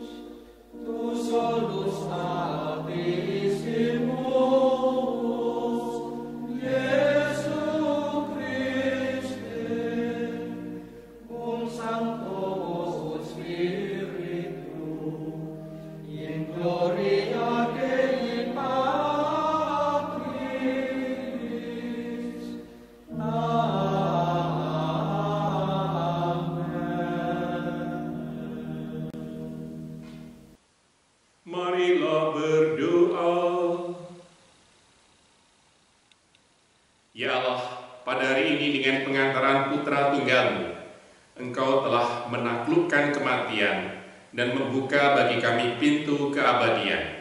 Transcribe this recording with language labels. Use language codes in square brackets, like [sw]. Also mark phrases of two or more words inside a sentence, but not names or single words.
[la] tu solus Abissimus, Iesu Christe, cum Sancto Spiritu, in gloria Dei Patris. Amen. [id] Marilah berdoa. Ya Allah, pada hari ini dengan pengantaran Putra Tunggal-Mu, Engkau telah menaklukkan kematian dan membuka bagi kami pintu keabadian.